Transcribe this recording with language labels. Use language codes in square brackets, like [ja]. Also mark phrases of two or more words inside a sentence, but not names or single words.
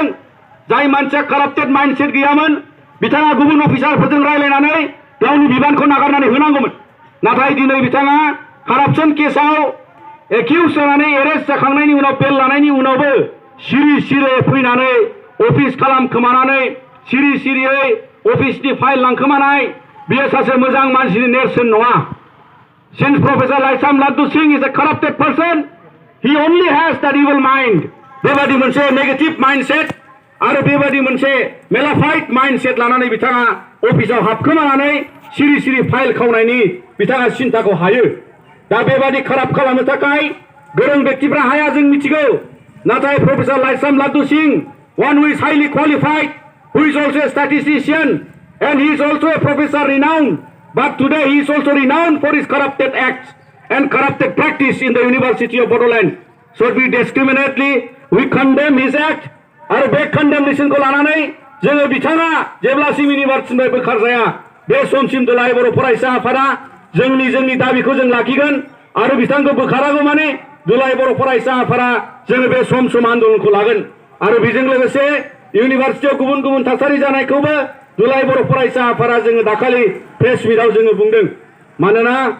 [brx] जाय मानसिया [en] corrupted mindset [brx] गैयामोन बिथाङा गुबुन अफिसारफोरजों रायलायनानै गावनि बिबानखौ नागारनानै होनांगौमोन नाथाय दिनै बिथाङा [en] corruption case accused [brx] जानानै एरेस्ट जाखांनायनि उनाव बेल लानायनि उनावबो सिरि सिरि फैनानै अफिस खालामखोमानानै सिरि सिरियै अफिसनि फाइल लांखोमानाय बियो सासे मोजां मानसिनि नेरसोन नङा [en] Since Professor Laisam Laddu Singh is a corrupted person, he only has that evil mind. [brx] बेबादि मोनसे [en] negative mindset [brx] आरो बेबादि मोनसे [en] malafide mindset [brx] लानानै बिथाङा अफिसाव हाबखोमानानै सिरि सिरि फाइल खावनायनि बिथाङा सिन्ताखौ हायो दा बेबादि खराब खालामनो थाखाय गोरों व्यक्तिफ्रा हाया जों मिथिगौ नाथाय प्रफेसर [en] लाइसाम लाद्दु सिंह one who is highly qualified who is also a statistician and he is also a professor renowned but today he is also renowned for his corrupted acts and corrupted practice in the University of Bodoland so we discriminately we condemn his act [brx] आरो बे कन्डेमनेशनखौ लानानै जोङो बिथाङा जेब्लासिम इउनिभार्सिटिनिफ्राय बोखारजाया बे समसिम दुलाराय बर' फरायसा आफादा जोंनि दाबिखौ जों लाखिगोन आरो बिथांखौ बोखारागौ माने दुलाराय बर' फरायसा आफादा जोङो बे सम आन्दोलनखौ लागोन आरो बेजों लोगोसे इउनिभार्सिटियाव गुबुन गुबुन थासारि जानायखौबो दुलाराय बर' फरायसा आफादा जोङो दाखालि [en] press meet [brx] जोङो बुंदों मानोना